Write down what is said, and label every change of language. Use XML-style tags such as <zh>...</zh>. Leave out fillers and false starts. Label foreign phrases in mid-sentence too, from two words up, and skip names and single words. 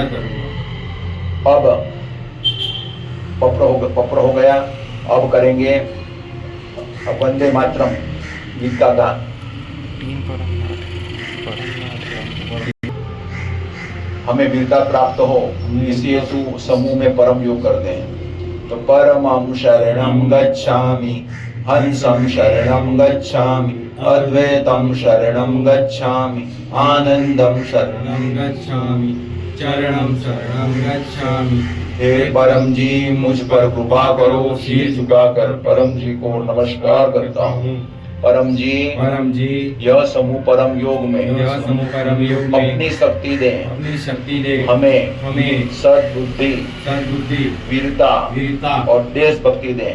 <hi>अब पप्र हो गया। अब करेंगे वंदे मातरम गीत का गान। हमें वीरता प्राप्त हो इसी हेतु समूह में परम योग करते हैं।</hi> <pi>तो परमं शरणं गच्छामि, हंसं शरणं गच्छामि, अद्वैतं शरणं गच्छामि, आनंदं शरणं गच्छामि, चरणं शरणं गच्छामि।</pi> <hi>हे परम जी मुझ पर कृपा करो। शीश झुकाकर परम जी को नमस्कार करता हूँ। परम जी यह समूह परम योग में अपनी शक्ति दें। हमें सद्बुद्धि, वीरता और देशभक्ति दें।</hi>